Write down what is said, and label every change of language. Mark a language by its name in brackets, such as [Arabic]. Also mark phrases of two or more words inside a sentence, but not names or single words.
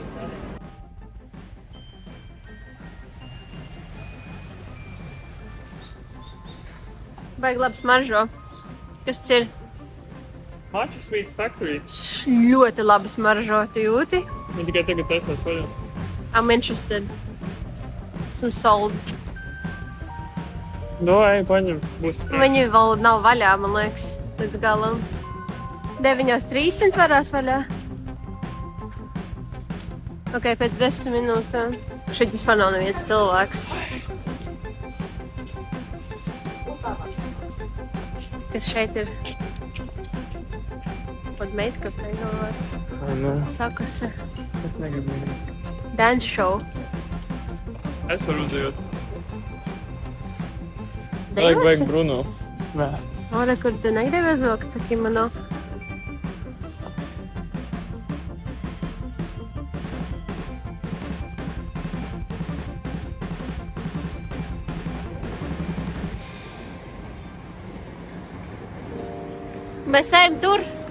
[Latvian] Baigi labi smaržo. Kas tas ir? Matcha Sweets Factory. Ļoti labi smaržo. Tu jūti? Viņi tikai tagad taisās vaļā. [English] I'm interested. [Latvian] Esmu sold. Ej, paņem. Būs fresh. Viņi vēl nav vaļā, man liekas, līdz galam. 9:30 varās vaļā. Ok, pēc 10 minūtēm. Šeit vispār nav neviens cilvēks. Kas šeit ir? Pat meitkafē galvā. Sakasa. Es negribu. [English] Dance show. [Latvian] Es varu uzdejot. Dejosi? Vajag Bruno. Nē. Ora, kur tu negribi uzvilkt, saki mano. Mēs ejam tur.